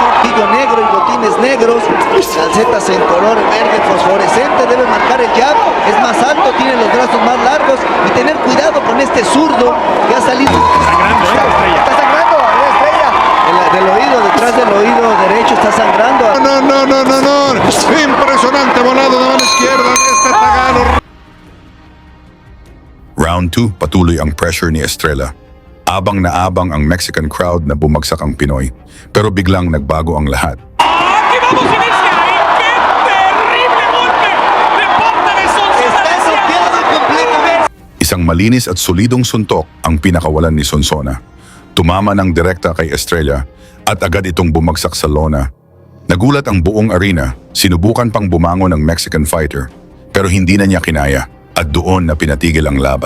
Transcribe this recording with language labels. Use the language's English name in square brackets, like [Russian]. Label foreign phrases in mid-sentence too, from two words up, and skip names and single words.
[Spanish] Tillo negro y botines negros, calcetas en color verde fosforescente, debe marcar el jab, es más alto, tiene los brazos más largos y tener cuidado con este zurdo que ha salido. Está sangrando, Estrella. Del oído, detrás del oído derecho está sangrando. No. Impresionante volado de mano izquierda de este tagalo. [Filipino] Round 2, patuloy ang pressure ni Estrella. Abang na abang ang [English] Mexican crowd [Filipino] na bumagsak ang Pinoy. Pero biglang nagbago ang lahat. [Spanish] Está golpeado completamente. [Filipino] Isang malinis at solidong suntok ang pinakawalan ni Sonsona. Tumama ng direkta kay Estrella at agad itong bumagsak sa lona. Nagulat ang buong arena, sinubukan pang bumangon ng [English] Mexican fighter. [Filipino] Pero hindi na niya kinaya at doon na pinatigil ang laban.